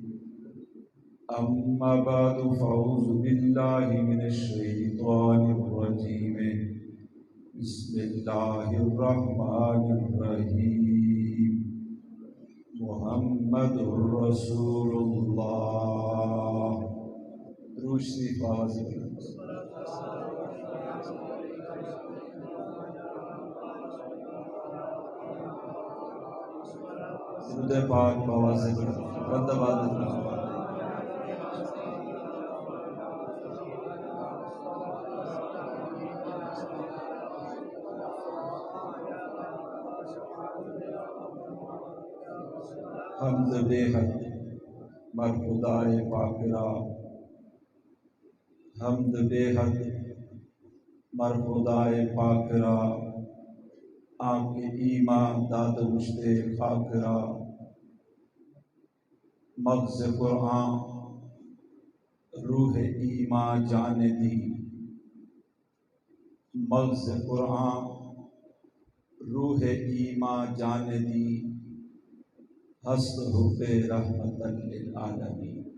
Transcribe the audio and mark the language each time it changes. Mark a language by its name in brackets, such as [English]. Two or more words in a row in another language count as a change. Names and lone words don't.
[Arabic] أما بعد فأعوذ بالله من الشيطان الرجيم. بسم الله الرحمن الرحيم. محمد رسول الله. [Urdu] روشنی آواز درود پاک آواز بند آواز. [Persian] حمد بے حد مر خدائے پاک را، حمد بے حد مر خدائے پاک را، آنکھ ایمان داد مشتے خاک را. مغز قرآن روح ایمان جان دی، مغز قرآن روح ایمان جان دی، ہست حب رحمت للعالمین.